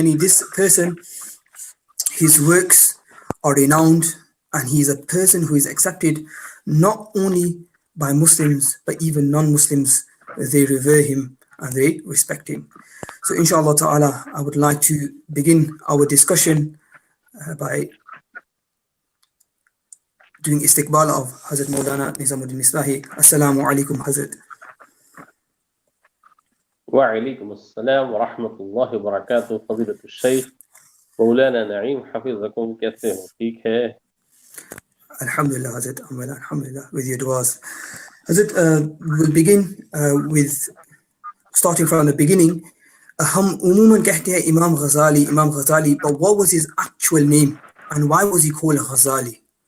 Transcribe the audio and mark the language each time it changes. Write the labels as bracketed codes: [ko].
[en] Yani this person, his works are renowned, and he is a person who is accepted not only by Muslims but even non-Muslims. They revere him and they respect him. So inshallah ta'ala, I would like to begin our discussion by doing istiqbal of Hazrat Maulana Nizamuddin Misbahi. Assalamu alaikum Hazrat. [ar] وعليكم السلام ورحمة الله وبركاته. [ur] فضيلة الشيخ مولانا نعیم حفظکم، کیسے ہو؟ ٹھیک ہے؟ [en] Alhamdulillah Hazrat, alhamdulillah, with your du'as. Hazrat, we'll begin with starting from the beginning. [ur] ہم عموماً کہتے ہیں [en] Imam Ghazali, but what was his actual name and why was he called Ghazali?